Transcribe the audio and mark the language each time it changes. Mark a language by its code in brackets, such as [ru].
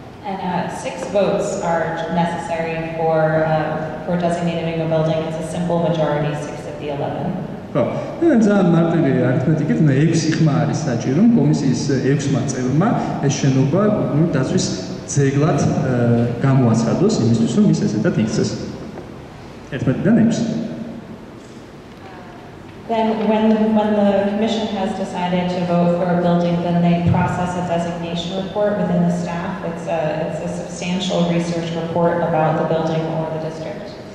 [en] And 6 votes are necessary for designating a building. It's a simple majority, 6 of the 11. [ka] ხო, ძალიან მარტივი არითმეტიკით, 6 ხმა არის საჭირო, კომისიის 6 წევრმა ეს შენობა კულტურული დაცვის ძეგლად გამოაცხადოს იმისთვის, რომ ის ესეთად იქცეს. 11-დან 6. [en] Then when the commission has decided to vote for a building, then they process a designation report within the staff. It's a substantial research report about the building or the district.